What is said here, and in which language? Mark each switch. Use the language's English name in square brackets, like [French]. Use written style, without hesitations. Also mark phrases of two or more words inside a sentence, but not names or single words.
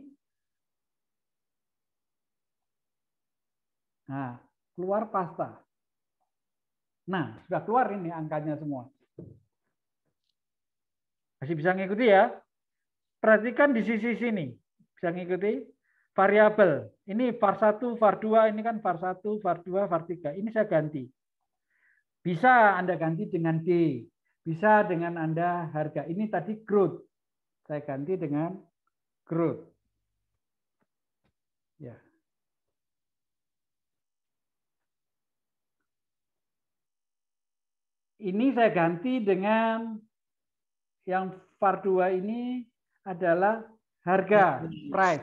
[Indonesian] Nah, keluar pasta. Nah, sudah keluar ini angkanya semua. Masih bisa ngikuti ya? Perhatikan di sisi sini. Bisa ngikuti? Variabel. Ini var1, var2, ini kan var1, var2, var3. Ini saya ganti. Bisa Anda ganti dengan D. Bisa dengan Anda harga. Ini tadi growth. Saya ganti dengan growth. Ya. Ini saya ganti dengan yang var2 ini adalah harga, price.